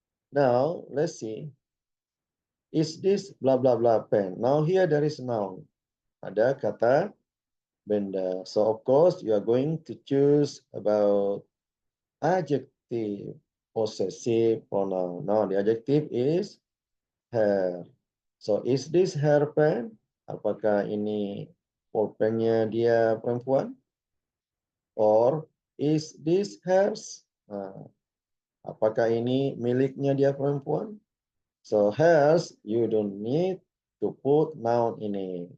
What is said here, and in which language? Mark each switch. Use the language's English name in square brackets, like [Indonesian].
[English] Now let's see. Is this blah blah blah pen? Now here there is noun. [Indonesian] Ada kata benda. [English] So of course you are going to choose about adjective possessive pronoun. Now the adjective is her. So is this her pen? [Indonesian] Apakah ini pulpennya dia perempuan? [English] Or is this hers? [Indonesian] Apakah ini miliknya dia perempuan? [English] So hers, you don't need to put noun ini.